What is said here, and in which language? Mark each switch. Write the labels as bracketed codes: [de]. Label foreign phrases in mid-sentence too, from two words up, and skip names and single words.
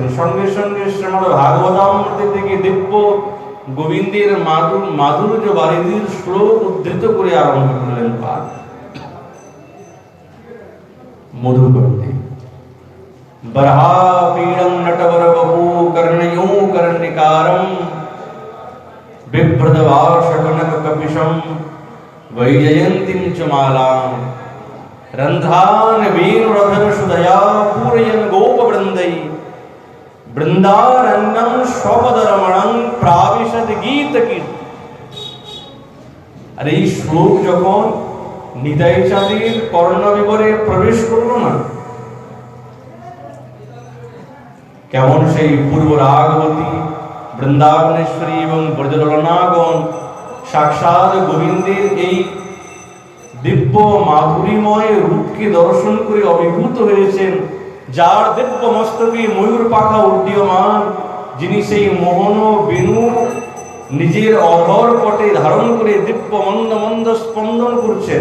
[bn] সঙ্গে সঙ্গে শ্রীমদ ভাগবতামৃত থেকে দিব্য গোবিন্দের মাধুর্য বারিধির শ্লোক উদ্ধৃত করে আরম্ভ করলেন পাঠ। [sa] মধুকন্তি বরহা পীড়ং নটবর বপু কর্ণয়ো কর্ণিকারম বিভ্রদবাস কনক কপিশম वैजयन्तीं च मालां रन्ध्रान् वेणुरधर सुधया पूरयन् गोपवृन्दै बृन्दारण्यं स्वपदरमणं प्राविशत् गीतकीर्ति। [bn] আর এই শ্লোক যখন নিতাই চাঁদের কর্ণবিবরে প্রবেশ করল না, কেমন সেই পূর্ব রাগবতী, বৃন্দাবনেশ্বরী এবং ব্রজললনাগণ সাক্ষাৎ গোবিন্দের এই দিব্য মাধুরীময় রূপকে দর্শন করে অভিভূত হয়েছেন, যার দিব্য মস্তকে ময়ূর পাখা উড্ডীয়মান, যিনি সেই মোহন বেণু নিজের অধর পটে ধারণ করে দিব্য মন্দ মন্দ স্পন্দন করছেন।